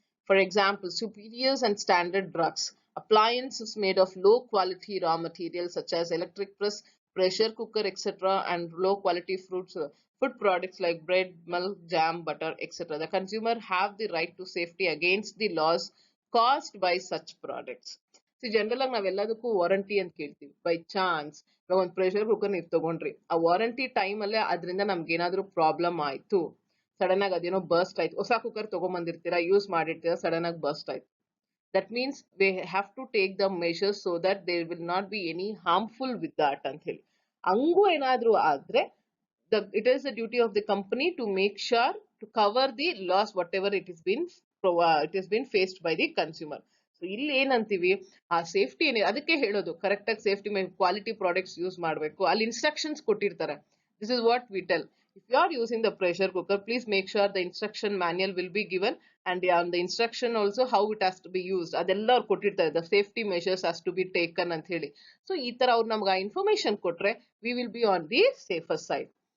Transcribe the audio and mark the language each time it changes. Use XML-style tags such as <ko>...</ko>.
<en>For example, superiors and standard drugs, appliances made of low quality raw materials such as electric press, pressure cooker, etc., and low quality fruits, food products like bread, milk, jam, butter, etc. The consumer have the right to safety against the loss caused by such products.</en> <kn>See, general ಆಗಿ ನಾವೆಲ್ಲದಕ್ಕೂ warranty ಅಂತ ಕೇಳ್ತೀವಿ. By chance ಇವಾಗ ಒಂದು pressure cooker ನೀವು ತಗೊಂಡ್ರಿ, ಆ warranty time ಅಲ್ಲೇ ಅದರಿಂದ ನಮ್ಗೆ ಏನಾದ್ರೂ ಪ್ರಾಬ್ಲಮ್ ಆಯ್ತು, ಸಡನ್ ಆಗಿ ಅದೇನೋ ಬರ್ಸ್ಟ್ ಆಯ್ತು, ಹೊಸ ಕುಕ್ಕರ್ ತಗೊಂಡ್ಬಂದಿರ್ತೀರಾ, ಯೂಸ್ ಮಾಡಿರ್ತೀರಾ, ಸಡನ್ ಆಗಿ ಬರ್ಸ್ಟ್ ಆಯ್ತು,</kn> <en>that means we have to take the measures so that there will not be any harmful with that</en> <kn>ಅಂತ ಹೇಳಿ. ಹಂಗೂ ಏನಾದ್ರೂ ಆದ್ರೆ</kn> <en>it is the duty of the company to make sure to cover the loss whatever it has been faced by the consumer.</en> <kn>So ಇಲ್ಲಿ ಏನಂತೀವಿ, ಆ safety ಏನಿದೆ ಅದಕ್ಕೆ ಹೇಳೋದು, ಕರೆಕ್ಟ್ ಆಗಿ ಸೇಫ್ಟಿ ಕ್ವಾಲಿಟಿ ಪ್ರಾಡಕ್ಟ್ಸ್ ಯೂಸ್ ಮಾಡಬೇಕು. ಅಲ್ಲಿ ಇನ್ಸ್ಟ್ರಕ್ಷನ್ಸ್ ಕೊಟ್ಟಿರ್ತಾರೆ.</kn> <en>This is what we tell. If you are using the pressure cooker, please make sure the instruction manual will be given, and on the instruction also how it has to be used.</en> <kn>ಅದೆಲ್ಲ ಅವ್ರು ಕೊಟ್ಟಿರ್ತಾರೆ.</kn> <en>The safety measures has to be taken</en> <kn>ಅಂತ ಹೇಳಿ. So ಈ ತರ ಅವ್ರು ನಮ್ಗೆ ಆ ಇನ್ಫಾರ್ಮೇಶನ್ ಕೊಟ್ರೆ</kn> <en>we will be on the safer side.</en>